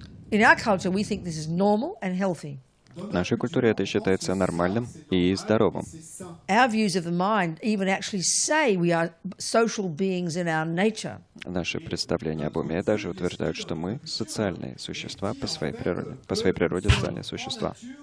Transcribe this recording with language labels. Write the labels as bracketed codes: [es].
[en] In our culture, we think this is normal and healthy. [ru] В нашей культуре это считается нормальным и здоровым. [en] Our views of the mind even actually say we are social beings in our nature. [ru] Наши представления об уме даже утверждают, что мы социальные существа по своей природе социальные существа.